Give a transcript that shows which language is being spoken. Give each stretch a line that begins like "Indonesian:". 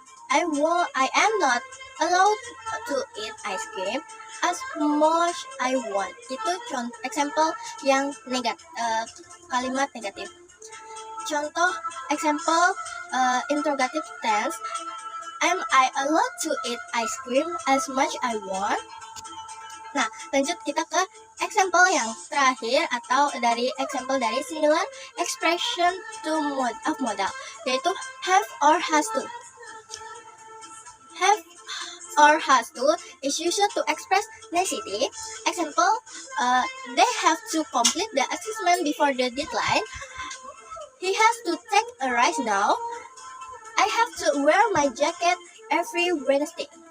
English: I am not allowed to eat ice cream as much I want.
Indonesian: Itu contoh example yang kalimat negatif. Contoh example interrogative tense.
English: Am I allowed to eat ice cream as much I want?
Indonesian: Nah, lanjut kita ke example yang terakhir atau dari example dari similar expression of modal, yaitu have or has to.
English: Have or has to is used to express necessity. Example, they have to complete the assessment before the deadline. He has to take a ride now. I have to wear my jacket every Wednesday.